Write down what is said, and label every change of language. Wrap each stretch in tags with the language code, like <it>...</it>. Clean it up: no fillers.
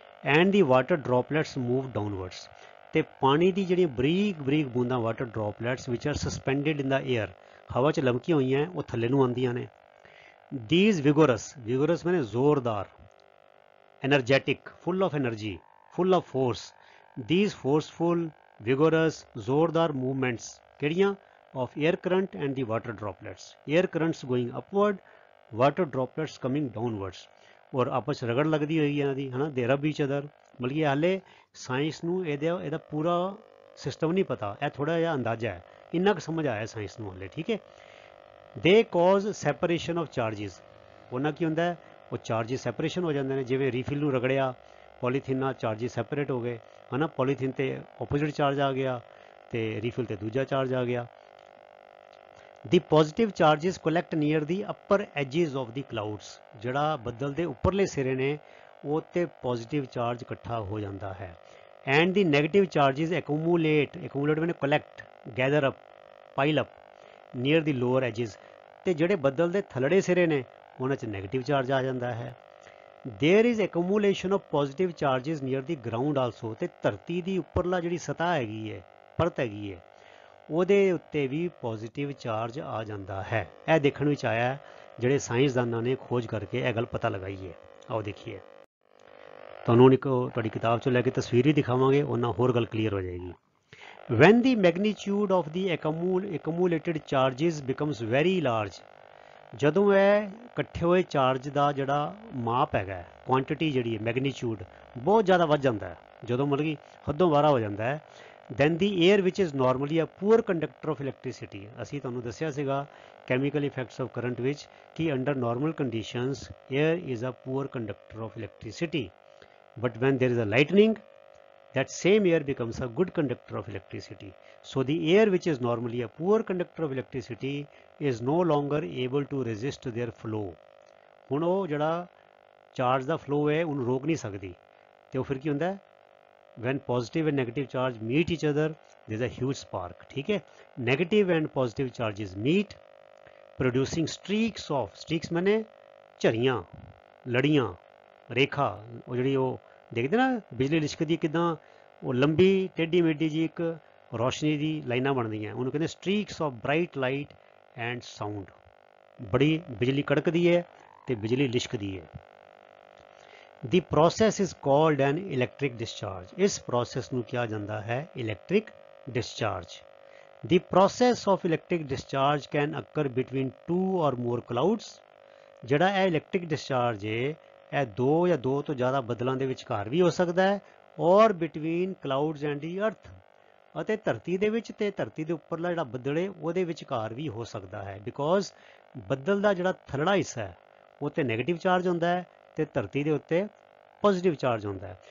<en>and the water droplets move downwards,</en> <pa>ਤੇ ਪਾਣੀ ਦੀ ਜਿਹੜੀ ਬਰੀਕ ਬਰੀਕ ਬੂੰਦਾਂ ਵਾਟਰ ਡ੍ਰੌਪਲੇਟਸ ਵਿਚ</pa> <en>are suspended in the air,</en> <pa>ਹਵਾ 'ਚ ਲਮਕੀਆਂ ਹੋਈਆਂ, ਉਹ ਥੱਲੇ ਨੂੰ ਆਉਂਦੀਆਂ ਨੇ।</pa> <en>these vigorous ਮੈਨੇ ਜ਼ੋਰਦਾਰ, energetic, full of energy, full of force, these forceful vigorous ਜ਼ੋਰਦਾਰ movements</en> <pa>ਕਿਹੜੀਆਂ?</pa> <en>of air current and the water droplets. Air currents going upward, water droplets coming downwards.</en> <hi>और आपस रगड़ लगती हुई</hi> <pa>ਇਹਨਾਂ ਦੀ ਹਨਾ,</pa> <en>they rub each other.</en> <pa>ਮਤਲਬ ਕਿ ਹਾਲੇ ਸਾਇੰਸ ਨੂੰ ਇਹਦਾ ਪੂਰਾ ਸਿਸਟਮ ਨਹੀਂ ਪਤਾ, ਇਹ ਥੋੜਾ ਜਿਹਾ ਅੰਦਾਜ਼ਾ ਹੈ, ਇੰਨਾ ਕੁ ਸਮਝ ਆਇਆ ਸਾਇੰਸ ਨੂੰ ਹਾਲੇ, ਠੀਕ ਹੈ।</pa> <en>they cause separation of charges,</en> <pa>ਉਹਨਾਂ ਕੀ ਹੁੰਦਾ ਹੈ, ਉਹ ਚਾਰਜਿਸ ਸੈਪਰੇਸ਼ਨ ਹੋ ਜਾਂਦੇ ਨੇ, ਜਿਵੇਂ ਰੀਫਿਲ ਨੂੰ ਰਗੜਿਆ ਪੋਲੀਥੀਨ ਨਾਲ, ਚਾਰਜਿਸ ਸੈਪਰੇਟ ਹੋ ਗਏ ਹਨਾ, ਪੋਲੀਥੀਨ ਤੇ ਆਪੋਜ਼ਿਟ ਚਾਰਜ ਆ ਗਿਆ ਤੇ ਰੀਫਿਲ ਤੇ ਦੂਜਾ ਚਾਰਜ ਆ ਗਿਆ।</pa> <en>The positive charges collect near the upper edges of the clouds.</en> <pa>ਜਿਹੜਾ ਬੱਦਲ ਦੇ ਉੱਪਰਲੇ ਸਿਰੇ ਨੇ ਉਹ ਤੇ ਪੋਜ਼ਿਟਿਵ ਚਾਰਜ ਇਕੱਠਾ ਹੋ ਜਾਂਦਾ ਹੈ।</pa> <en>And the negative charges accumulate means collect, gather up, pile up near the lower edges.</en> <pa>ਤੇ ਜਿਹੜੇ ਬੱਦਲ ਦੇ ਥੱਲੜੇ ਸਿਰੇ ਨੇ ਉਹਨਾਂ 'ਚ ਨੈਗੇਟਿਵ ਚਾਰਜ ਆ ਜਾਂਦਾ ਹੈ।</pa> <en>There is accumulation of positive charges near the ground also.</en> <pa>ਤੇ ਧਰਤੀ ਦੀ ਉੱਪਰਲਾ ਜਿਹੜੀ ਸਤਹ ਹੈਗੀ ਹੈ, ਪਰਤ ਹੈਗੀ ਹੈ, ਉਹਦੇ ਉੱਤੇ ਵੀ ਪੋਜ਼ਿਟਿਵ ਚਾਰਜ ਆ ਜਾਂਦਾ ਹੈ। ਇਹ ਦੇਖਣ ਵਿੱਚ ਆਇਆ ਜਿਹੜੇ ਸਾਇੰਸਦਾਨਾਂ ਨੇ ਖੋਜ ਕਰਕੇ ਇਹ ਗੱਲ ਪਤਾ ਲਗਾਈ ਹੈ। ਆਓ ਦੇਖੀਏ, ਤੁਹਾਨੂੰ ਇੱਕ ਤੁਹਾਡੀ ਕਿਤਾਬ 'ਚੋਂ ਲੈ ਕੇ ਤਸਵੀਰ ਵੀ ਦਿਖਾਵਾਂਗੇ, ਉਹਨਾਂ ਹੋਰ ਗੱਲ ਕਲੀਅਰ ਹੋ ਜਾਏਗੀ।</pa> <en>When the magnitude of the accumulated charges becomes very large,</en> <pa>ਜਦੋਂ ਇਹ ਇਕੱਠੇ ਹੋਏ ਚਾਰਜ ਦਾ ਜਿਹੜਾ ਮਾਪ ਹੈਗਾ, ਕੁਆਂਟਿਟੀ ਜਿਹੜੀ ਹੈ, ਮੈਗਨੀਚਿਊਡ ਬਹੁਤ ਜ਼ਿਆਦਾ ਵੱਧ ਜਾਂਦਾ ਹੈ, ਜਦੋਂ ਮਤਲਬ ਕਿ ਹੱਦੋਂ ਵਾਰਾ ਹੋ ਜਾਂਦਾ ਹੈ,</pa> <en>then the air which is normally a poor conductor of electricity,</en> <pa>ਅਸੀਂ ਤੁਹਾਨੂੰ ਦੱਸਿਆ ਸੀਗਾ</pa> <en>chemical effects of current</en> <pa>ਵਿੱਚ ਕਿ</pa> <en>under normal conditions air is a poor conductor of electricity, but when there is a lightning that same air becomes a good conductor of electricity. So the air which is normally a poor conductor of electricity is no longer able to resist their flow.</en> <pa>ਹੁਣ ਉਹ ਜਿਹੜਾ charge ਦਾ flow ਹੈ ਉਹਨੂੰ ਰੋਕ ਨਹੀਂ ਸਕਦੀ, ਤੇ ਉਹ ਫਿਰ ਕੀ ਹੁੰਦਾ ਹੈ,</pa> <en>when positive and negative charge meet each other there is a huge spark,</en> <hi>ठीक है।</hi> <en>negative and positive charges meet producing streaks</en> <hi>माने झरियां, लड़ियां, रेखा,</hi> <pa>ਉਹ ਜਿਹੜੀ ਉਹ ਦੇਖਦੇ ਨਾ ਬਿਜਲੀ ਲਿਸ਼ਕਦੀ ਕਿਦਾਂ ਉਹ ਲੰਬੀ ਟੇਢੀ ਮੇਢੀ ਜੀ ਇੱਕ ਰੋਸ਼ਨੀ ਦੀ ਲਾਈਨਾਂ ਬਣਦੀਆਂ, ਉਹਨੂੰ ਕਹਿੰਦੇ</pa> <en>streaks of bright light and sound।</en> <pa>ਬੜੀ ਬਿਜਲੀ ਕੜਕਦੀ ਹੈ ਤੇ ਬਿਜਲੀ ਲਿਸ਼ਕਦੀ ਹੈ।</pa> <en>The process is called an electric discharge.</en> <pa>ਇਸ process ਨੂੰ ਕਿਹਾ ਜਾਂਦਾ ਹੈ electric discharge.</pa> <en>The process of electric discharge can occur between two or more clouds.</en> <pa>ਜਿਹੜਾ ਇਹ electric discharge ਹੈ ਇਹ ਦੋ ਜਾਂ ਦੋ ਤੋਂ ਜ਼ਿਆਦਾ ਬੱਦਲਾਂ ਦੇ ਵਿਚਕਾਰ ਵੀ ਹੋ ਸਕਦਾ ਹੈ,</pa> <en>or between clouds and the earth,</en> <pa>ਅਤੇ ਧਰਤੀ ਦੇ ਵਿੱਚ ਤੇ ਧਰਤੀ ਦੇ ਉੱਪਰਲਾ ਜਿਹੜਾ ਬੱਦਲ ਹੈ ਉਹਦੇ ਵਿਚਕਾਰ ਵੀ ਹੋ ਸਕਦਾ ਹੈ, ਬਿਕੋਜ਼ ਬੱਦਲ ਦਾ ਜਿਹੜਾ ਥੱਲੜਾ ਹਿੱਸਾ ਹੈ ਉਹ ਤੇ ਨੈਗੇਟਿਵ ਚਾਰਜ ਹੁੰਦਾ ਹੈ ਤੇ ਧਰਤੀ ਦੇ ਉੱਤੇ ਪੋਜ਼ਿਟਿਵ ਚਾਰਜ ਹੁੰਦਾ ਹੈ।</pa>